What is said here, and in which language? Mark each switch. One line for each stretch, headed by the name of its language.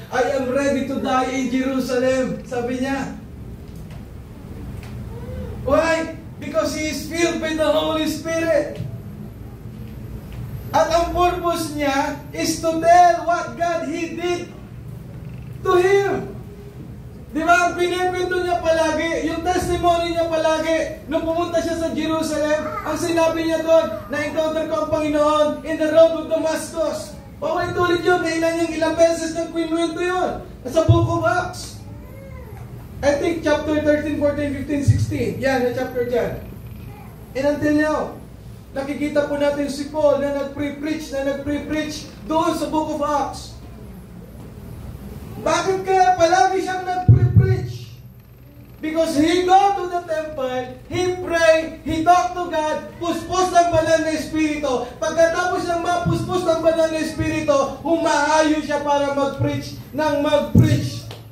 English: I am ready to die in Jerusalem, sabi niya. Why? Because he is filled with the Holy Spirit. At ang purpose niya is to tell what God He did to him.
Filipino: Di ba? Ang pinikwento niya palagi, yung testimony niya palagi, nung pumunta siya sa Jerusalem, ang sinabi niya doon, na-encounter ko ang Panginoon in the road of Damascus. Paulit-ulit yun. Kailan yung ilang beses nang kwinuwento yun. Sa Book of Acts.
English: I think chapter 13, 14, 15, 16. Yan, na chapter dyan.
Filipino: And until now, nakikita po natin si Paul na nag-pre-preach doon sa Book of Acts. Bakit kaya palagi siyang nag-pre-preach?
English: Because he go to the temple, he pray, he talk to God, puspos ng banal na Espiritu.
Filipino: Pagkatapos ng mapuspos ng banal na Espiritu, humahayo siya para mag-preach ng mag-preach.